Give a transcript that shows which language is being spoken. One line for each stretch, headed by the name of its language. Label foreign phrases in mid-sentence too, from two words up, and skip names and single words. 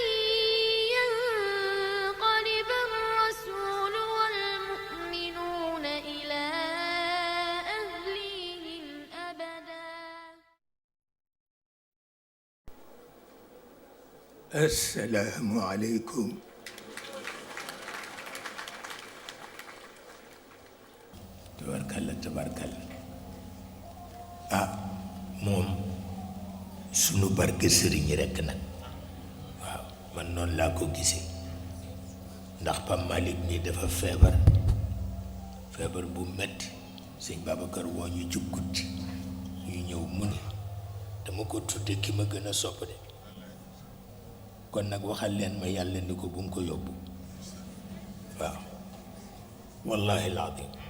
Arabic: ينقلب الرسول والمؤمنون إلى أهليهم أبدا. السلام عليكم.
Wolof: tabarkalla moom sunu barke sëriñ rekk nag waaw man noonu laa ko gisee ndax Pape Malick nii dafa feebar bu metti sëñ Babacar woo ñu ci guddi ñu ñëw mu ne dama ko tudde ki ma gën a sopp de kon nag waxal leen ma yàlla ni ko bu mu ko yóbbu waaw
Arabic: والله العظيم